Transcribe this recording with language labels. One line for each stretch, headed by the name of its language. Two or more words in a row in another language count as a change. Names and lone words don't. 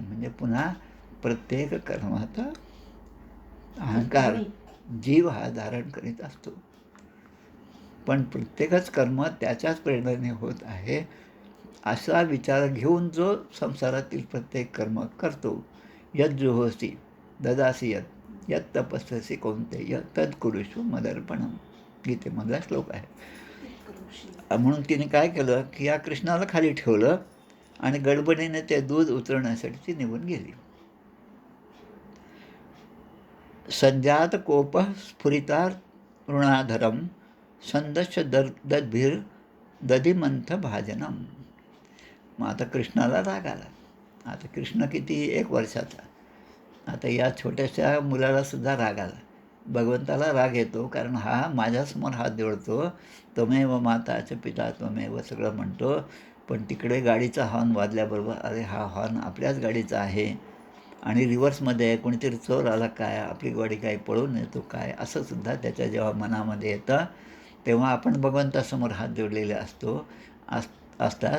Marathi: म्हणजे पुन्हा प्रत्येक कर्माचा अहंकार जीव हा धारण करीत असतो, पण प्रत्येकच कर्म त्याच्याच प्रेरणेने होत आहे असा विचार घेऊन जो संसारातील प्रत्येक कर्म करतो.
Sanskrit: यत जुहोसी ददासी यत यत तपस्यसी कौंतेय तद कुरुषु मदर्पणम,
Marathi: गीतेमधला श्लोक आहे. म्हणून तिने काय केलं की या कृष्णाला खाली ठेवलं आणि गडबडीने ते दूध उतरवण्यासाठी ती निघून गेली.
Sanskrit: संजात कोप स्फुरिता ऋणाधरम संदश दद्भिर दधिमंथ भाजनम.
Marathi: मग आता कृष्णाला राग आला. आता कृष्ण किती 1 वर्षाचा. आता या छोट्याशा मुलालासुद्धा राग आला. भगवंताला राग येतो कारण हा माझ्यासमोर हात जोडतो,
Sanskrit: त्वमेव माता च पिता त्वमेव
Marathi: सगळं म्हणतो, पण तिकडे गाडीचा हॉर्न वाजल्याबरोबर अरे हा हॉर्न आपल्याच गाडीचा आहे आणि रिव्हर्समध्ये आहे, कोणीतरी चोर आला काय, आपली गाडी काय पळून येतो काय, असं सुद्धा त्याच्या जेव्हा मनामध्ये येतं तेव्हा आपण भगवंतासमोर हात जोडलेले असतात.